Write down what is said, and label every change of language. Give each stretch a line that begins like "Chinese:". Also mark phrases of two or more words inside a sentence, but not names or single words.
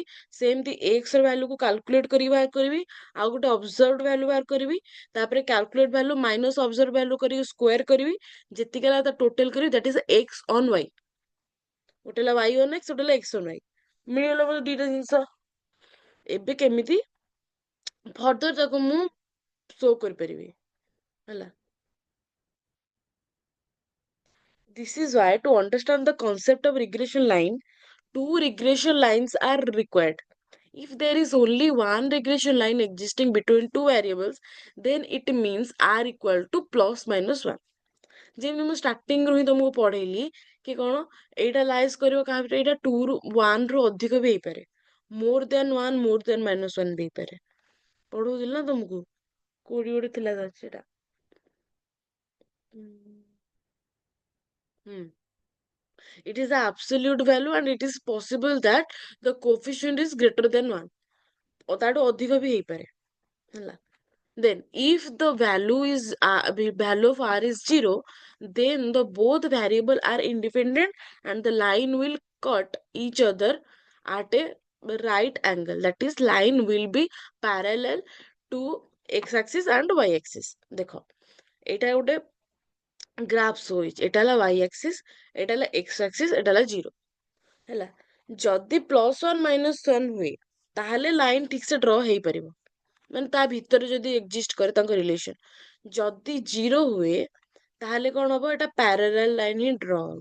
Odia: ସେମିତି x ର ଭ୍ୟାଲୁ କୁ କାଲକୁଲେଟ କରି ବାହାର କରିବି, ଆଉ ଗୋଟେ
English: observe value
Odia: ବାହାର କରିବି, ତାପରେ
English: calculate value minus observe value
Odia: କରିକି ସ୍କୋୟାର କରିବି, ଯେତିକି ହେଲା ତା ଟୋଟାଲ କରିବି,
English: that is x on y.
Odia: ଗୋଟେ ହେଲା
English: y on x,
Odia: ଗୋଟେ ହେଲା
English: x on y।
Odia: ମିଳିଗଲା ମୋତେ ଦୁଇଟା ଜିନିଷ। ଏବେ କେମିତି ଫର୍ଦର ତାକୁ ମୁଁ ଶୋ କରିପାରିବି ହେଲା।
English: This is why to understand the concept of regression line, two regression lines are required. If there is only one regression line existing between two variables, then it means r equal to plus minus 1.
Odia: ଯେମିତି ମୁଁ ଷ୍ଟାର୍ଟିଂରୁ ହିଁ ତମକୁ ପଢେଇଲି କି କ'ଣ ଏଇଟା ଲାଇଜ୍ କରିବ କାହା ଭିତରେ, ଏଇଟା 2 ରୁ 1 ରୁ ଅଧିକ ବି ହେଇପାରେ,
English: more than 1 more than minus 1
Odia: ବି ହେଇପାରେ। ପଢଉଥିଲି ନା ତମକୁ, କୋଉଠି ଗୋଟେ ଥିଲା ସେଟା।
English: It is the absolute value and it is possible that the coefficient is greater than 1
Odia: ତାଠୁ ଅଧିକ ବି ହେଇପାରେ ହେଲା।
English: Then if the value of r is 0, then the both variable are independent and the line will cut each other at a right angle, that is line will be parallel to x axis and y axis।
Odia: ଦେଖ ଏଇଟା ଗୋଟେ ଗ୍ରାଫ ଶୋ ହେଇଛି, ଏଇଟା ହେଲା
English: y axis,
Odia: ଏଇଟା ହେଲା
English: x axis,
Odia: ଏଇଟା ହେଲା 0 ହେଲା। ଯଦି +1 -1 ହୁଏ ତାହେଲେ ଲାଇନ ଠିକ ସେ ଡ୍ର ହେଇପାରିବ, ମାନେ ତା ଭିତରେ ଯଦି ଏକ୍ଜିଷ୍ଟ କରେ ତାଙ୍କ ରିଲେସନ। ଯଦି 0 ହୁଏ ତାହେଲେ କ'ଣ ହବ, ଏଟା
English: parallel line
Odia: ହିଁ ଡ୍ର ହବ।